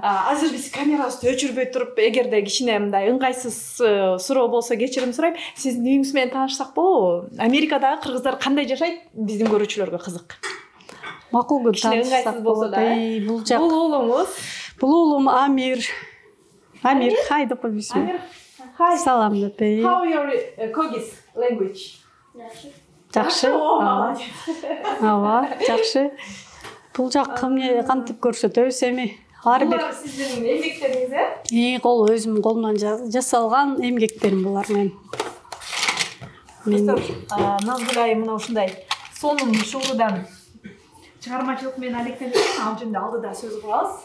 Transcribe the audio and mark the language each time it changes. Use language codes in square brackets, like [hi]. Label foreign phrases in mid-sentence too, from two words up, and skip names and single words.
[ky] Азыр биз камерабызды өчүрбөй туруп, эгерде кичине мындай ыңгайсыз суроо болсо кечирим сурайм. Сиздин үйүңүз менен таанышсак болобу? Америкадагы кыргыздар кандай жашайт? Биздин көрүүчүлөргө кызык. Макул күн таанышсак болсо да. Бул уулуңуз? Бул уулум Амир. Амир, хай деп коебуз. Амир, хай. Салам деп. [en] How your Kyrgyz language? [ky] Жакшы. Ооба, жакшы. Бул жак эмне кантип көрсөтөбүз эми. Ар бир сиздин эмгектериңиз, кол өзүмдүн колумдан жасалган эмгектерим булар менин. Назгүл айым мына ушундай сонун шуурудан чыгармачылык менен алектенген, ал жөнүндө алдыда сөз кылабыз.